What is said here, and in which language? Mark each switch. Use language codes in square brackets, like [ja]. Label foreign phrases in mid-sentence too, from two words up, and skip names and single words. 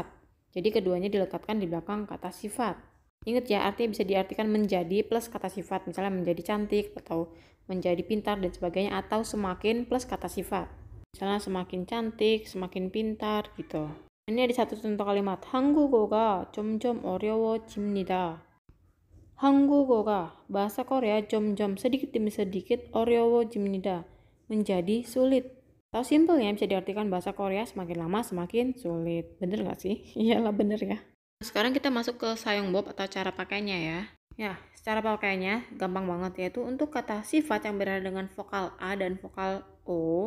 [id] Jadi keduanya dilekatkan di belakang kata sifat. Ingat ya, artinya bisa diartikan menjadi plus kata sifat, misalnya menjadi cantik atau menjadi pintar dan sebagainya, atau semakin plus kata sifat. Misalnya semakin cantik, semakin pintar gitu. Ini ada satu contoh kalimat. [ko] 한국어가 점점 어려워집니다. [id] 한국어가 bahasa Korea 점점 sedikit demi sedikit 어려워집니다. Menjadi sulit. Atau simpelnya bisa diartikan bahasa Korea semakin lama semakin sulit. Bener nggak sih? Iyalah bener ya. Sekarang kita masuk ke sayongbob atau cara pakainya ya. Ya, cara pakainya gampang banget, yaitu untuk kata sifat yang berada dengan vokal A dan vokal O.